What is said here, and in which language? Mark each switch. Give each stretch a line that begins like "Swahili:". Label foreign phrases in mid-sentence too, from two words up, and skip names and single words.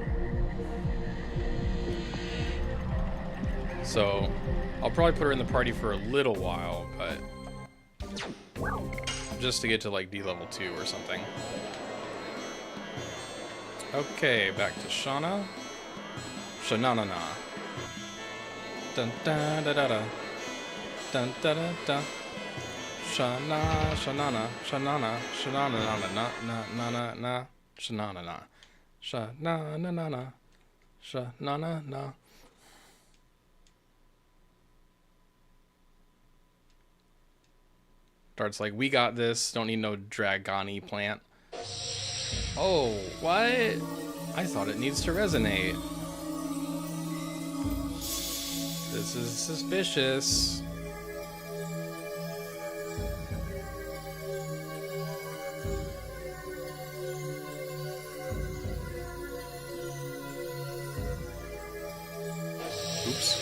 English: So I'll probably put her in the party for a little while, but just to get to like D level 2 or something. Okay, back to Shauna. Shanana. Dun da da da da. Dun da da da. Shana shanana shanana shanana na na na na na shanana na. Shana na na na. Shanana na. Dart's like, we got this. Don't need no Dragoni plant. Oh, what? I thought it needs to resonate. This is suspicious. Oops.